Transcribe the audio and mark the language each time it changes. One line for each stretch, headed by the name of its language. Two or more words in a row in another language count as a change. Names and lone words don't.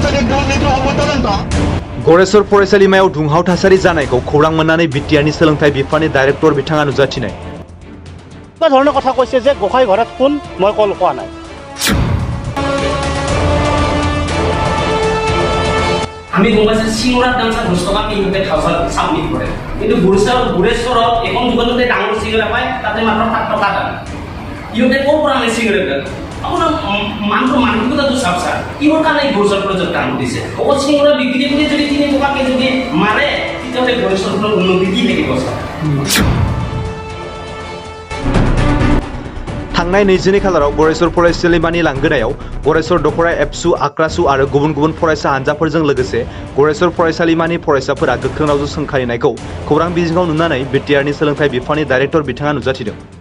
Bodo: गरेसर फरायसालिमायाव दुंहाव थासारि जानायखौ खौरां मोननानै बिटिआरनि सोलोंथाइ बिफाननि डाइरेक्टर बिथाङा नुजाथिनाय
Assamese: ধৰণৰ কথা কৈছে যে গোসাই ঘৰত কোন মই কল কোৱা নাই আমি গম পাইছো সিংৰাত দাম 10 টকা কিলোতে খাওয়া সাবমিট কৰে কিন্তু গুৰেশ্বৰত এখন দোকানতে ডাঙৰ সিংৰা পায় তাতে মাত্ৰ 7 টকা দাম ইহঁতে ক'ৰ পৰা আনে সিংৰা আপোনাৰ মানসিকতাটো চাওক ছাৰ কিহৰ কাৰণে গুৰেশ্বৰ প্ৰজেক্ট কাম দিছে অকল সিংৰা বিক্ৰী কৰি যদি 3 টকাকে যদি মাৰে তেতিয়াহ'লে গুৰেশ্বৰৰ উন্নতি কি থাকিব ছাৰ
Bodo: थांनाय 22 खालाराव गरेसर फरायसालिमानि लांगोनायाव गरेसर दखरा एबसु आक्रासु आरो गुबुन गुबुन फरायसा हानजाफोरजों लोगोसे गरेसर फरायसालिमानि फरायसाफोरा गोख्रों रावजों सोंखारिनायखौ खौरां बिजोङाव नुनानै बिटिआरनि सोलोंथाइ बिफाननि डाइरेक्टर बिथाङा नुजाथिदों